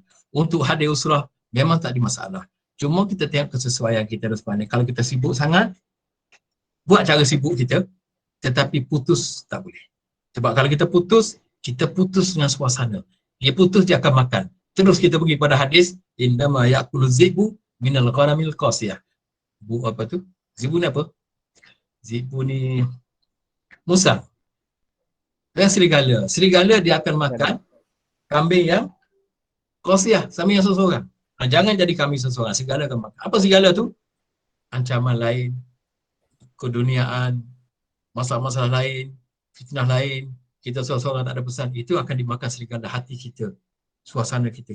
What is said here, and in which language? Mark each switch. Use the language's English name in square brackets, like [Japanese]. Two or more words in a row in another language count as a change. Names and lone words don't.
[Malay] Untuk hadir usrah memang tak ada masalah. Cuma kita tengok kesesuaian kita dan sebagainya. Kalau kita sibuk sangat, buat cara sibuk kita, tetapi putus tak boleh. Sebab kalau kita putus dengan suasana. Dia putus, dia akan makan. Terus kita pergi pada hadis, [Arabic] إنما يأكل الذئب من الغنم القاصية. [Malay] Zibu ni apa? Zibu ni musang. Dan serigala. Serigala dia akan makan kambing yang qasiyah, sama yang seseorang. Jangan jadi kambing seseorang, serigala akan makan. Apa serigala tu? Ancaman lain, keduniaan, masalah-masalah lain, fitnah lain, kita seorang-seorang tak ada pesan, itu akan dimakan serigala hati kita, suasana kita.